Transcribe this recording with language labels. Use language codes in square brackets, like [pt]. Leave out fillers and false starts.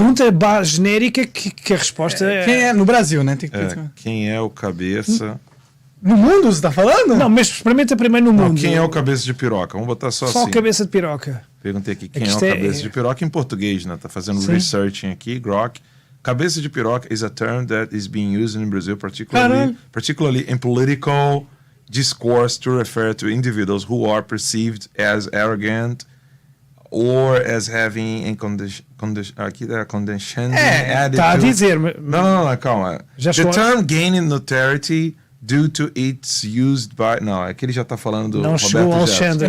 [pt] Uma pergunta genérica que a resposta é... Quem é no Brasil, né? Tem que quem é o Cabeça... No mundo, você tá falando? Não, mas experimenta primeiro no mundo. Quem é o Cabeça de Piroca? Vamos botar só assim. Só o Cabeça de Piroca. Perguntei aqui quem é o Cabeça de Piroca em português, né? Tá fazendo researching aqui, Grok. [en] Cabeça de piroca is a term that is being used in Brazil, particularly in political discourse to refer to individuals who are perceived as arrogant or as having a condescending attitude. [pt] Tá a dizer... Não, calma. [en] The term gaining notoriety due to its used by... [pt] Não, é que ele já está falando do não chegou ao Alexandre.